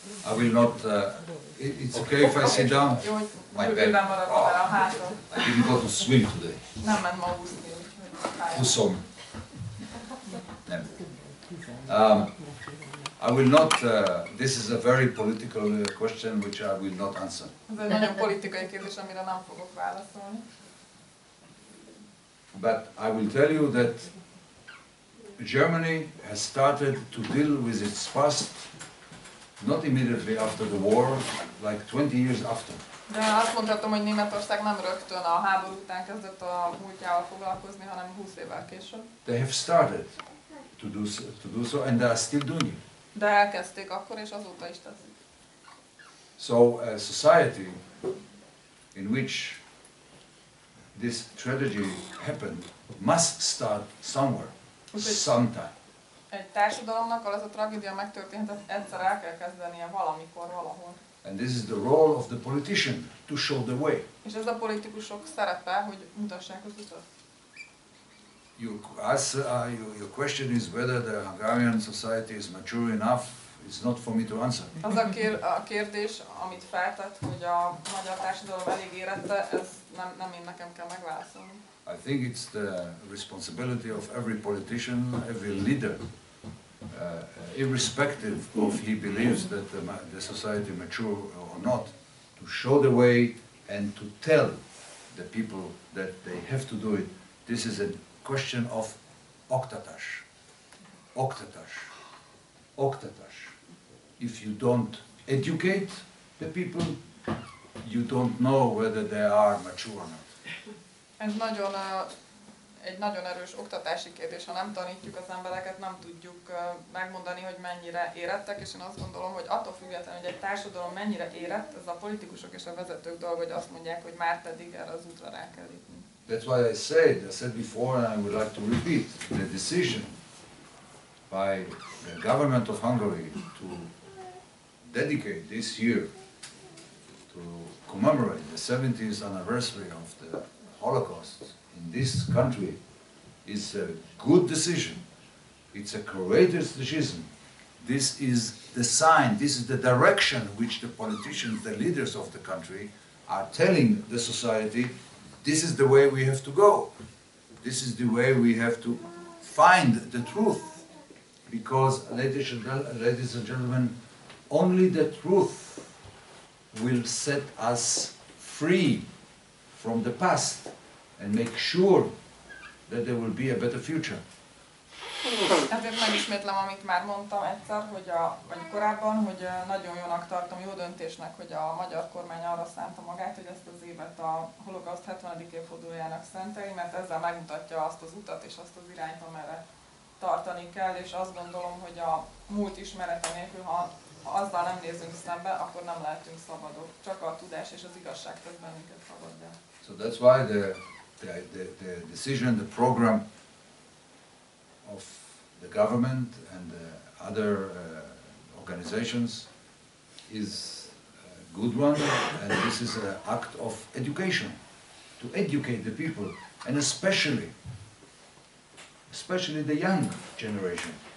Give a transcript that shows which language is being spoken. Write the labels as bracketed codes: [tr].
[en] I will not, it's okay if I sit down? My bad. I didn't go to swim today. [hu] Nem ment ma úszni, [en] To swim. I will not, this is a very political question which I will not answer. [hu] Ez egy nagyon politikai kérdés, amire nem fogok válaszolni. [en] But I will tell you that Germany has started to deal with its past not immediately after the war, like 20 years after. [hu] De azt mondhatom, hogy Németország nem rögtön a háború után kezdett a múltjával foglalkozni, hanem 20 évvel később. [en] They have started to do so and they are still doing it. [hu] De elkezdték akkor, és azóta is teszik. [en] So a society in which this tragedy happened must start somewhere, sometime. [hu] Egy társadalomnak, az a tragédia megtörténhet, egyszer el kell kezdenie valamikor, valahol. [en] And this is the role of the politician, to show the way. [hu] És ez a politikusok szerepe, hogy mutassák az utat. [en] Your question is whether the Hungarian society is mature enough. It's not for me to answer. [hu] Az a kérdés, amit feltett, hogy a magyar társadalom elég érette, ez nem én nekem kell megválaszolni. [en] I think it's the responsibility of every politician, every leader, irrespective of he believes that the society mature or not, to show the way and to tell the people that they have to do it. This is a question of [hu] oktatás. Oktatás. Oktatás. [en] If you don't educate the people, you don't know whether they are mature or not. [hu] Ez egy nagyon erős oktatási kérdés. Ha nem tanítjuk az embereket, nem tudjuk megmondani, hogy mennyire érettek, és én azt gondolom, hogy attól függetlenül, hogy egy társadalom mennyire érett, ez a politikusok és a vezetők dolga, hogy azt mondják, hogy már pedig erre az útra rá kell lépni. [en] That's why I said before, and I would like to repeat, the decision by the government of Hungary to dedicate this year to commemorate the 70th anniversary of the Holocaust in this country is a good decision. It's a courageous decision. This is the sign, this is the direction which the politicians, the leaders of the country are telling the society, this is the way we have to go. This is the way we have to find the truth. Because, ladies and gentlemen, only the truth will set us free from the past and make sure that there will be a better future. [hu] Ezért megismétlem, amit már mondtam egyszer, vagy korábban, hogy nagyon jónak tartom, jó döntésnek, hogy a magyar kormány arra szánta magát, hogy ezt az évet a holokauszt 70. évfordulójának szenteli, mert ezzel megmutatja azt az utat és azt az irányt, amerre tartani kell, és azt gondolom, hogy a múlt ismerete nélkül, ha azzal nem nézünk szembe, akkor nem lehetünk szabadok. Csak a tudás és az igazság tesz bennünket szabaddá. [en] So that's why the decision, the program of the government and the other organizations is a good one, and this is an act of education, to educate the people, and especially the young generation.